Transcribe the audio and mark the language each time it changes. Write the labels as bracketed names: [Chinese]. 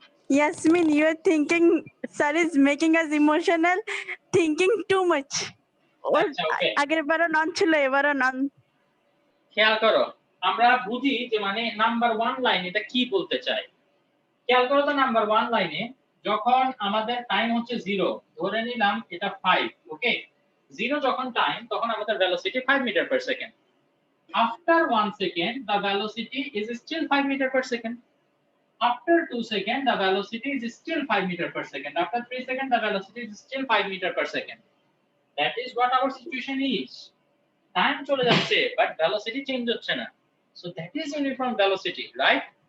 [English] Yasmin, you are thinking sir is making us emotional, thinking too much. [Bangla] ওর আচ্ছা, ওকে, আগের বারও নন ছিল, এবারও নন। খেয়াল করো আমরা বুঝি যে মানে নাম্বার 1 লাইন এটা কি বলতে চায়। খেয়াল করো তো নাম্বার 1 লাইনে যখন আমাদের টাইম হচ্ছে 0, ধরে নিলাম এটা 5, ওকে? 0 যখন টাইম তখন আমাদের velocity 5 metre per second. After 1 second the velocity is still 5 metre per second. [English] After 2 seconds, the velocity is still 5 meter per second. After 3 seconds, the velocity is still 5 meter per second. That is what our situation is. Time [Bangla] চলে যাচ্ছে, [English] but velocity change [Bangla] হচ্ছে না. [English] So that is uniform velocity, right?